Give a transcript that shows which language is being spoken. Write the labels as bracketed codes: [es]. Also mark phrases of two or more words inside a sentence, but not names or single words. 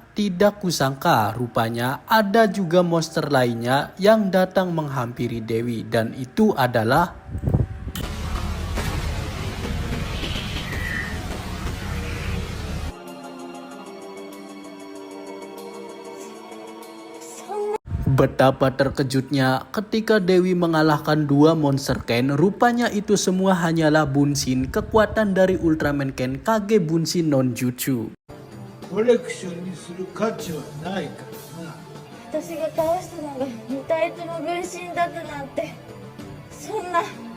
[id] Tidak kusangka rupanya ada juga monster lainnya yang datang menghampiri Dewi dan itu adalah betapa terkejutnya ketika Dewi mengalahkan dua monster Ken. Rupanya itu semua hanyalah Bunshin, kekuatan dari Ultraman Ken Kage Bunshin Nonjutsu. [ja] コレクションにする価値はないからな。私が倒したのが2体とも分身だったなんて、そんな。